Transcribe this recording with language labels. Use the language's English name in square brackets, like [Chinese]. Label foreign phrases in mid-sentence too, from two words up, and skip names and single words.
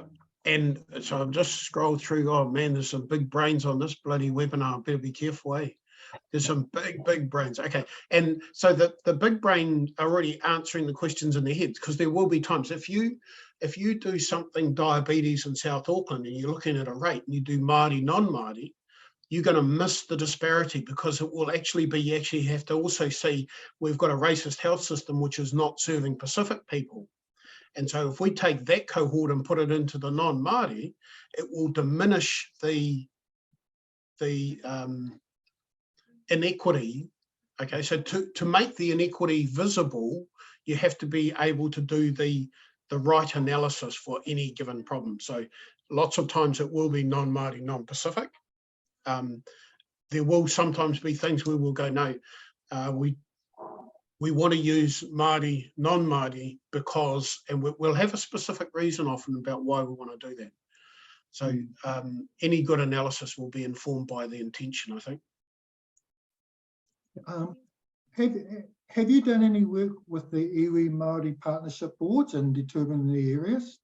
[English] And so I'm just scroll through. Oh man, there's some big brains on this bloody webinar. I better be careful, eh? There's some big brains. Okay, and so the big brain are already answering the questions in their heads, because there will be times if you do something diabetes in South Auckland and you're looking at a rate and you do Māori, non-Māori, you're going to miss the disparity, because it will actually be, you actually have to also see we've got a racist health system which is not serving Pacific people. And so if we take that cohort and put it into the non-Māori, it will diminish the inequity. Okay, so to make the inequity visible, you have to be able to do the right analysis for any given problem. So lots of times it will be non-Māori, non-Pacific. There will sometimes be things where we'll go, no, we want to use Māori, non-Māori because, and we'll have a specific reason often about why we want to do that. So any good analysis will be informed by the intention, I think. Have you done any work with the [Māori] iwi Māori [English] partnership boards and determining the areas?